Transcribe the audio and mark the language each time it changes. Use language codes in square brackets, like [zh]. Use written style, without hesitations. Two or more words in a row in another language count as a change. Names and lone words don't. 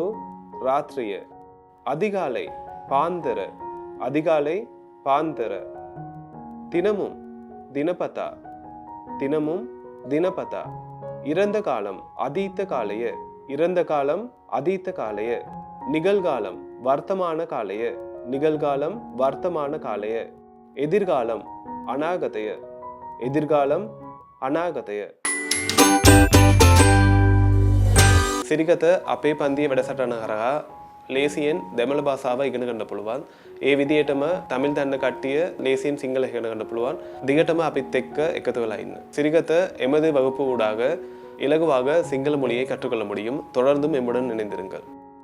[ta] ராத்திரிய, அதிகாலை பாந்தர, அதிகாலை பாந்தர, தினமும் தினபதா, தினமும் தினபதா, இறந்த காலம் [si] අතීත කාලය, [ta] இறந்த காலம் [si] අතීත කාලය, [ta] நிகழ்காலம் [si] වර්තමාන කාලය, [ta] நிகழ்காலம் [si] වර්තමාන කාලය, [ta] எதிர்காலம் அநாகதய, எதிர்காலம் අනාගතය. [si] සිරිගත අපේ පන්තියේ වැඩසටහන හරහා ලේසියෙන් දෙමළ භාෂාව ඉගෙන ගන්න පුළුවන්. ඒ විදිහටම තමිල් දන්න කට්ටිය ලේසියෙන් සිංහල ඉගෙන ගන්න පුළුවන්. දිගටම අපිත් එක්ක එකතු වෙලා ඉන්න. [ta] சிரிகත எமது வகுப்பு ஊடாக இலகுவாக சிங்கள மொழியை கற்றுக்கொள்ள முடியும். தொடர்ந்தும் எம்முடன் இணைந்திருங்கள்.